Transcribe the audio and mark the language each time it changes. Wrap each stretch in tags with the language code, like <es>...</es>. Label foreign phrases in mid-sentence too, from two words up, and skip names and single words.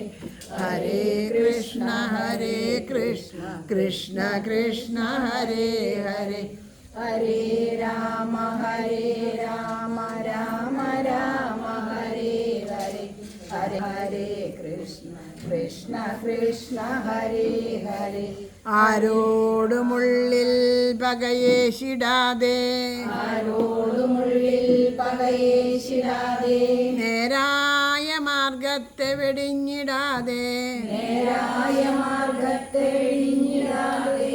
<sa>ഹരേ കൃഷ്ണ കൃഷ്ണ കൃഷ്ണ ഹരേ ഹരേ. ഹരേ രാമ രാമ ഹരേ ഹരേ. ഹരേ കൃഷ്ണ കൃഷ്ണ ഹരേ ഹരേ.</sa> <ml>ആരോടുമുള്ളിൽ പകയേശിടാതെ ആരോടുമുള്ളിൽ പകയേശിടാതെ നേരായ മാർഗ മാർഗത്തെ വെടിഞ്ഞിടാതെ നേരായ മാർഗത്തെ വെടിഞ്ഞിടാതെ</ml>